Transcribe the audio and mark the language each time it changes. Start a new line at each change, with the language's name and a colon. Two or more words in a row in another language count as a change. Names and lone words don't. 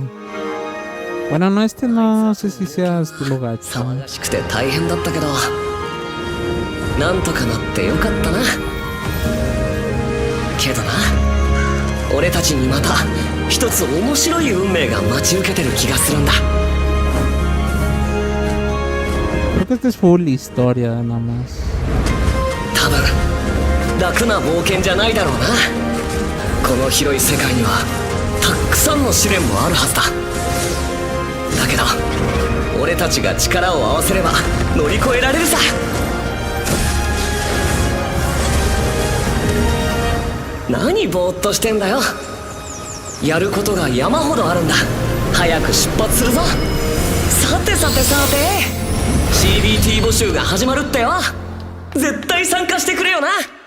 Spanish: Bueno, no, este no sé si sea estilo gacha.
Japanese: 大変だったけど、なんとかなってよかったな。けどな、俺たちにまた一つ面白い運命が待ち受けてる気がするんだ。
Spanish: Creo que este es full historia nada más.
Japanese: 多分楽な冒険じゃないだろうな。この広い世界にはたくさんの試練もあるはずだ。だけど俺たちが力を合わせれば乗り越えられるさ。何ぼーっとしてんだよ。やることが山ほどあるんだ。早く出発するぞ。さてさてさて CBT 募集が始まるってよ。絶対参加してくれよな。